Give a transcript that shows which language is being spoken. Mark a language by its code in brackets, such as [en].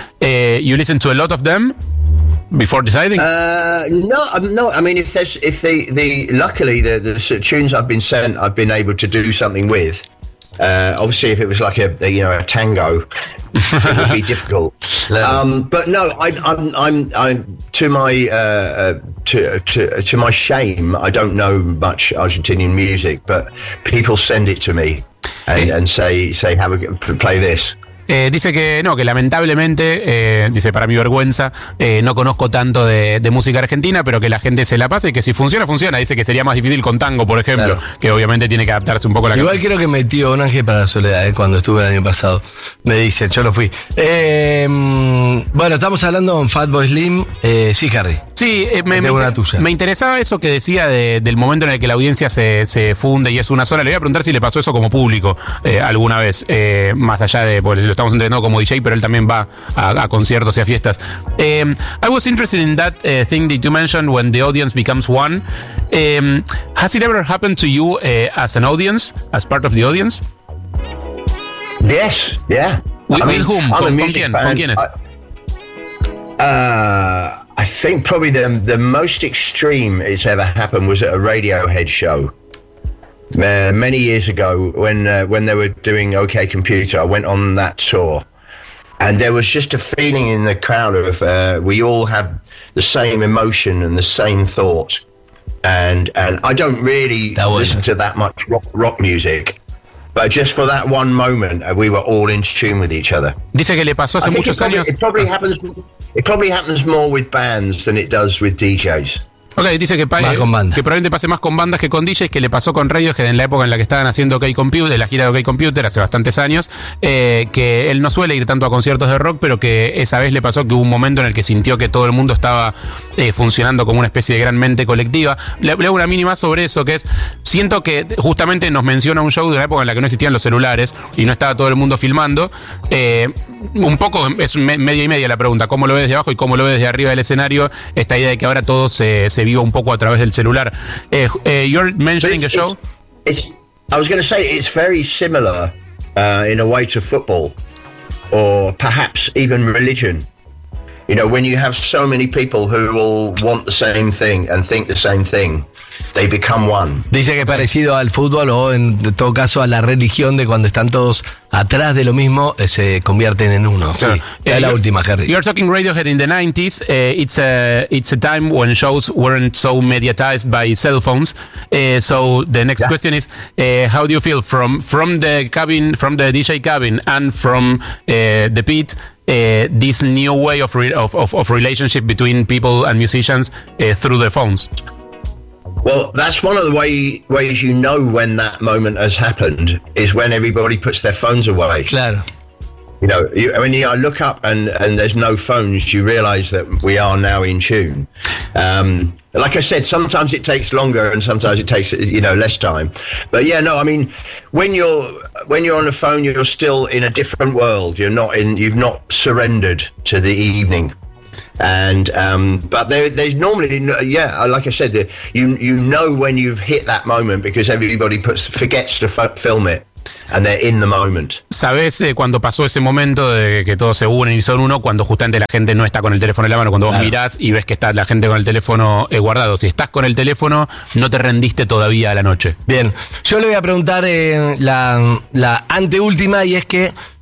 [en] You listen to a lot of them before deciding? No. I mean, luckily the tunes I've been sent, I've been able to do something with. Obviously, if it was like a tango, it would be difficult. But no, to my shame, I don't know much Argentinian music, but people send it to me. And say, have a play this. [es] Dice que no, que lamentablemente, dice, para mi vergüenza, no conozco tanto de música argentina, pero que la gente se la pase y que si funciona, funciona. Dice que sería más difícil con tango, por ejemplo, claro, que obviamente tiene que adaptarse un poco a la igual canción. Creo que metió un ángel para la soledad, cuando estuve el año pasado. Me dice, yo lo fui. Bueno, estamos hablando con Fatboy Slim. Sí, Harry. Sí, me interesaba eso que decía del momento en el que la audiencia se funde y es una sola. Le voy a preguntar si le pasó eso como público alguna vez, más allá de, pues, lo estamos entendiendo como DJ, pero él también va a conciertos y a fiestas. [en] I was interested in that thing that you mentioned when the audience becomes one. Has it ever happened to you as an audience, as part of the audience? Yes, yeah. With whom? [es] ¿Con quiénes? [en] I think probably the most extreme it's ever happened was at a Radiohead show. Many years ago, when they were doing OK Computer, I went on that tour. And there was just a feeling in the crowd of we all have the same emotion and the same thought. And I don't really listen to that much rock music. But just for that one moment, we were all in tune with each other. [es] Dice que le pasó hace muchos años. [en] It probably happens more with bands than it does with DJs. [es] Okay, dice que, que probablemente pase más con bandas que con DJs, que le pasó con Radiohead en la época en la que estaban haciendo OK Computer, la gira de OK Computer hace bastantes años, que él no suele ir tanto a conciertos de rock, pero que esa vez le pasó que hubo un momento en el que sintió que todo el mundo estaba funcionando como una especie de gran mente colectiva. Le hago una mínima sobre eso, que es, siento que justamente nos menciona un show de una época en la que no existían los celulares y no estaba todo el mundo filmando. Un poco es media y media la pregunta, cómo lo ves de abajo y cómo lo ves de arriba del escenario, esta idea de que ahora todo se viva un poco a través del celular. [en] You're mentioning a show. I was going to say it's very similar in a way to football or perhaps even religion. You know, when you have so many people who all want the same thing and think the same thing, they become one. [es] Dice que es parecido al fútbol o en todo caso a la religión, de cuando están todos atrás de lo mismo, se convierten en uno. Sí, es la última, Harry. [en] You're talking Radiohead in the 90s. It's a time when shows weren't so mediatized by cell phones. So the next question is, how do you feel from the cabin, from the DJ cabin and from the pit, this new way of relationship between people and musicians through the phones? Well, that's one of the ways you know when that moment has happened, is when everybody puts their phones away. [es] Claro. [en] You know, when I look up and there's no phones, you realize that we are now in tune. Like I said, sometimes it takes longer and sometimes it takes, you know, less time. But yeah, no, I mean, when you're on the phone, you're still in a different world. You've not surrendered to the evening. And but there's normally, yeah, like I said, you know when you've hit that moment because everybody forgets to film it and they're in the moment. [es] ¿Sabes cuando pasó ese momento de que todos se unen y son uno? Cuando justamente la gente no está con el teléfono en la mano, cuando vos mirás y ves que está la gente con el teléfono guardado. Si estás con el teléfono, no te rendiste todavía a la noche. Bien, yo le voy a preguntar la anteúltima, y es que...